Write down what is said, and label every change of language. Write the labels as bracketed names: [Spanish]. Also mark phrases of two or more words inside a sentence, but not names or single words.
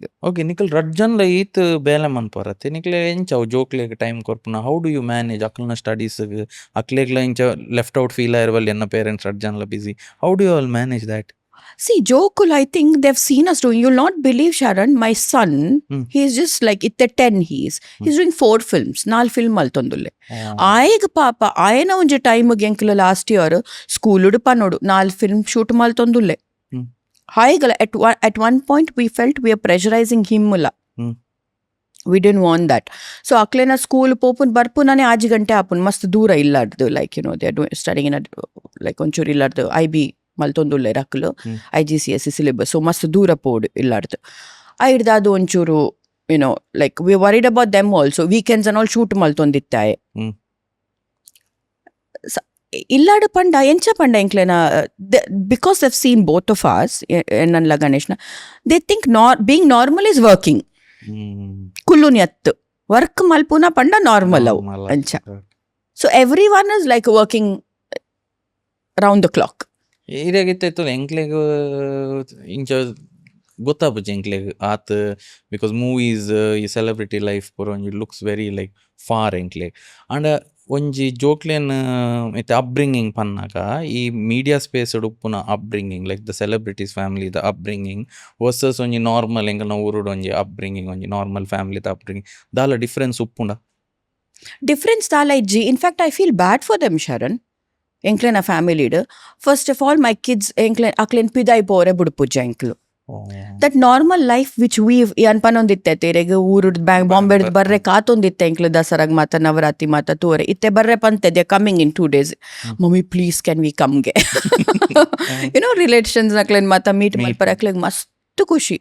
[Tulu] ಓಕೆ ನಿಕಲ್ ರಡ್ಜನ್ಲ ಈತ್ ಬೇಲೆ ಮನ್ಪರತ್ತೆ ನಿಕ್ಲೆ ಎಂಚ ಜೋಕ್ಲೆಗ್ ಟೈಮ್ ಕೊರ್ಪುನ [English] how do you manage [Tulu] ಅಕ್ಲನ ಸ್ಟಡೀಸ್ ಅಕ್ಲೆಗ್ಲ ಇಂಚ [English] left out feel [Tulu] ಆಯಿರ್ವಲ್ ಎನ್ನ ಪೇರೆಂಟ್ಸ್ ರಡ್ಜನ್ಲ ಬಿಸಿ [English] how do you all manage that? See, Jokul, I think they've seen us doing. You'll not believe, Sharon, my son, he's just like, it's 10 he's doing 4 films. [Tulu] 4 film maltondulle. Aeg papa, ayena unje time genkila [English] last year, [Tulu] school udu panodu, 4 [English] film shoot [Tulu] maltondulle. [English] Aegala, at one point we felt we are pressurizing him mula. We didn't want that. So, [Tulu] aklena school popun barpunane 6 gante apun, mast dura illaddu, [English] like, you know, they're studying in a, like, [Tulu] onchuri illaddu, IB. ಮಲ್ತೊಂದುಲ್ಲೆ ರಕ್ಲು [English] IGCSE syllabus so [Tulu] ಮಸ್ತ್ ದೂರ ಪೋಡು ಇಲ್ಲಾಡ್ದು ಐಡ್ದಾದು ಒಂಚೂರು [English] you know like we worried about them also weekends and all shoot ಮಲ್ತೊಂದಿತ್ತಾಯೆ [Tulu] ಇಲ್ಲಾಡು ಪಂಡ ಎಂಚ ಪಂಡ ಎಂಕ್ಲೆನ [English] because they've seen both of us [Tulu] ಎನ್ನಲ್ಲ ಗಣೇಶ್ನ [English] they think being normal is working [Tulu] ಕುಲ್ಲುನ್ ಎತ್ತು ವರ್ಕ್ ಮಲ್ಪುನ ಪಂಡ ನಾರ್ಮಲ್ ಅವು ಅಂಚ [English] so everyone is like working round the clock. [Tulu] ಈರಾಗಿತ್ತು ಎಂಕ್ಲೆಗ್ ಇಂಚ ಗೊತ್ತಾಪುಜಿ ಎಂಕ್ಲೆಗ್ ಆತ್ [English] because movies [Tulu] ಈ [English] celebrity life [Tulu] ಪೂರ ಒಂಜಿ [English] looks very like for [Tulu] ಎಂಕ್ಲೆಗ್ ಆಂಡ ಒಂಜಿ ಜೋಕ್ಲೆನ್ ಇತ್ತೆ ಅಪ್ಬ್ರಿಂಗಿಂಗ್ ಪನ್ನಾಗ ಈ [English] media space [Tulu] ಉಪ್ಪುನ [English] upbringing like the celebrities family [Tulu] ದ [English] upbringing versus [Tulu] ಒಂಜಿ ನಾರ್ಮಲ್ ಎಂಕಲ್ನ ಊರುಡು ಒಂಜಿ ಅಪ್ಬ್ರಿಂಗಿಂಗ್ ಒಂಜಿ [English] normal family [Tulu] ದ ಅಪ್ಬ್ರಿಂಗಿಂಗ್ ದಾಲ ಡಿಫ್ರೆನ್ಸ್ ಉಪ್ಪುಂಡ? ಡಿಫ್ರೆನ್ಸ್ ದಾಲ ಇಜ್ಜಿ [English] in fact I feel bad for them [Tulu] ಶರಣ್ ಎಂಕ್ಲೆನ ಫ್ಯಾಮಿಲಿಡ್ [English] first of all my kids [Tulu] ಅಕ್ಲೆನ್ ಪಿದೈ ಪೋರೆ ಬುಡ್ಪುಜ್ಜ ಎಂಕ್ಲು [English] that normal life which we've [Tulu] ಅನ್ಪನೊಂದಿತ್ತೆ ಇರೆಗ್ ಊರುಡ್ ಬಾಂಬೆ ಬರ್ರೆ ಕಾತೊಂದಿತ್ತೆ ಎಂಕ್ಲು ದಸರಾಗ್ ಮಾತ ನವರಾತ್ರಿ ಮಾತ ತೋರೆ ಇತ್ತೆ ಬರ್ರೆ ಪಂತೆ [English] they coming in 2 days mummy please can we come you know relations [Tulu] ಅಕ್ಲೆನ್ ಮಾತ ಮೀಟ್ ಮಲ್ಪರ ಅಕ್ಲೆಗ್ ಮಸ್ತ್ ಖುಷಿ